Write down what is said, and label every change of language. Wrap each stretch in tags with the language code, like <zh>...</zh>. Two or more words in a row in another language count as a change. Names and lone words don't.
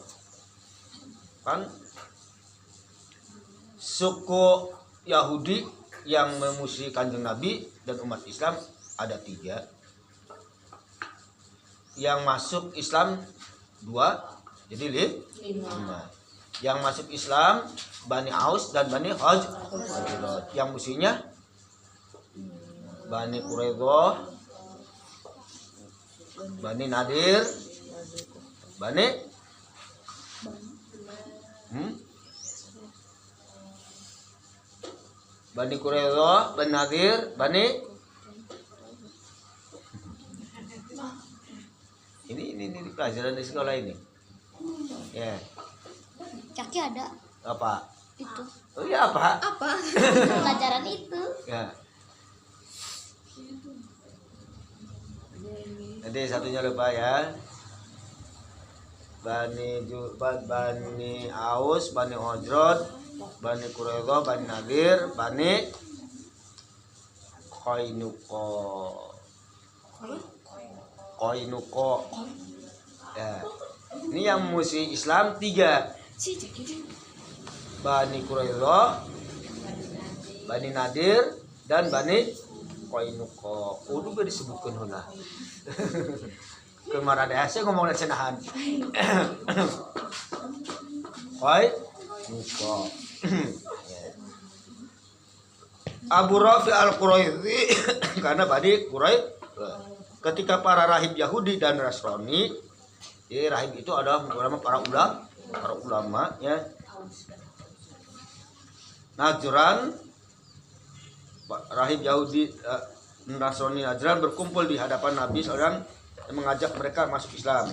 <id>Kan suku Yahudi yang memusuhi Kanjeng Nabi dan umat Islam ada 3. Yang masuk Islam 2, jadi 5. Yang masuk Islam Bani Aus dan Bani Hajraj. Yang musuhnya Bani Quraidah, Bani Nadir, Bani Quraidah, Bani Nadir, Bani ini pelajaran di sekolah ini. Ya. Kaki ada. Apa? Itu. Oh iya apa? Pelajaran itu. Ya. Nanti satunya lupa ya. Bani Aus, Bani Hajraj, Bani Quraidah, Bani Nadir, Bani Qainuqa. Ya. Ini yang musuh Islam 3. Bani Quraidah, Bani Nadir, dan Bani Qainuqa.</id> <su>Kudu ge disebutkeun heula.</su> <id>Kemar ada saya ngomong cenahan. Qainuqa. Abu Rafi al-Quraidhi karena Bani Quraidah. Ketika para rahib Yahudi dan Nasrani, rahib itu adalah para ulama ya. Najran, rahib Yahudi Nasrani Najran berkumpul di hadapan Nabi SAW dan mengajak mereka masuk Islam.</id>